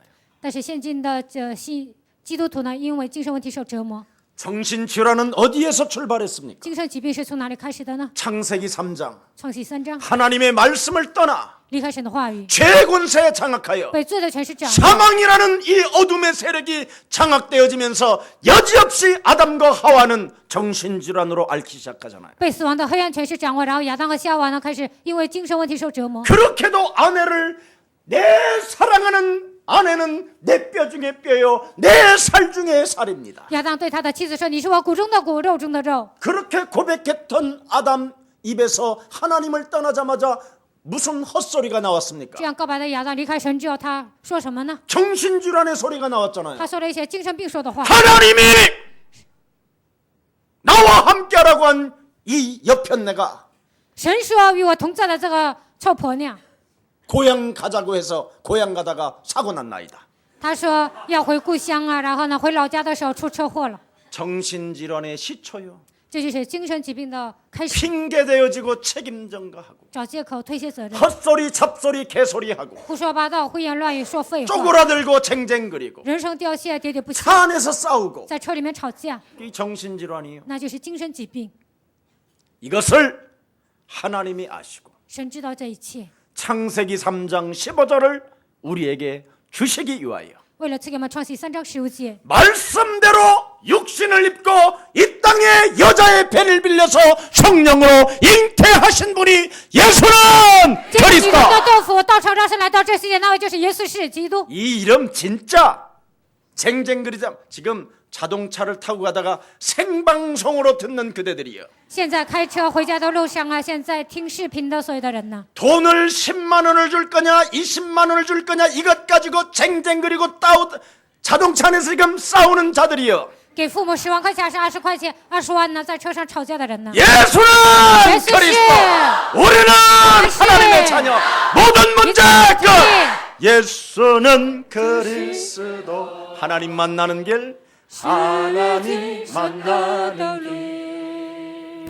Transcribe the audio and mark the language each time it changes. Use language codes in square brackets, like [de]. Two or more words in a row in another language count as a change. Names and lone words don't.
[zh] 但是现今的信基督徒呢，因为精神问题受折磨。 [ko] 정신질환은 어디에서 출발했습니까? [zh] 精神疾病是从哪里开始的呢？ [ko] 창세기 3장 [zh] 创世3章， [ko] 하나님의 말씀을 떠나 [zh] 离开神的话语， [ko] 죄의 권세에 장악하여 [zh] 被罪的权势掌握， [ko] 사망이라는 이 어둠의 세력이 장악되어지면서 여지없이 아담과 하와는 정신질환으로 앓기 시작하잖아요. [zh] 被死亡的黑暗权势掌握，然后亚当和夏娃呢开始因为精神问题受折磨。 [ko] 그렇게도 아내를 내 사랑하는 아내는 내 뼈 중에 뼈요 내 살 중에 살입니다. [zh] 亚当对他的妻子说：“你是我骨中的骨，肉中的肉。 [ko] 그렇게 고백했던 아담 입에서 하나님을 떠나자마자 무슨 헛소리가 나왔습니까? [zh] 这样告白的亚当离开神之后，他说什么呢？ [ko] 정신질환의 소리가 나왔잖아요. [zh] 他说了一些精神病说的话。 [ko] 하나님이 나와 함께하라고 한 이 여편네가 [zh] 神说与我同在的这个臭婆娘， [ko] 고향 가자고 해서 고향 가다가 사고 난 나이다. [zh] 他说要回故乡啊，然后呢回老家的时候出车祸了， [ko] 정신질환의 시초요. [zh] 这就是精神疾病的开始。 [ko] 핑계대어지고 책임 전가하고 [zh] 找借口推卸责任， [ko] 헛소리 잡소리 개소리하고 [zh] 胡说八道、胡言乱语、说废话， [ko] 쪼그라들고 쟁쟁거리고 [zh] 人生掉线、喋喋不休， [ko] 차 안에서 싸우고 [zh] 在车里面吵架， [ko] 이 정신질환이요. [zh] 那就是精神疾病。 [ko] 이것을 하나님이 아시고 [zh] 神知道这一切， [ko] 창세기 3장 15절을 우리에게 주시기 위하여 [zh] 为了赐给我们创世3章15节， [ko] 말씀대로 육신을 입고 이 땅에 여자의 배를 빌려서 성령으로 잉태하신 분이 예수는 [zh] 借着基督的 [ko] 그리스도. [zh] 豆腐道成肉身来到这世界，那位就是耶稣是基督。 [ko] 이 이름 진짜 쟁쟁거리자. 지금 자동차를 타고 가다가 생방송으로 듣는 그대들이요. [zh] 现在开车回家的路上啊，现在听视频的所有的人呢， [ko] 돈을 10만 원을 줄 거냐 20만 원을 줄 거냐 이것 가지고 쟁쟁거리고 자동차 안에서 지금 싸우는 자들이요. [zh] 给父母10万块钱还是20块钱，20万呢，在车上吵架的人呢。 [ko] 예수는 예수 씨! 그리스도. 우리는 예수 씨! 하나님의 자녀. 모든 문제 예수 끝. 씨! 예수는 그리스도. 하나님 만나는 길. 하나님 만나는 길.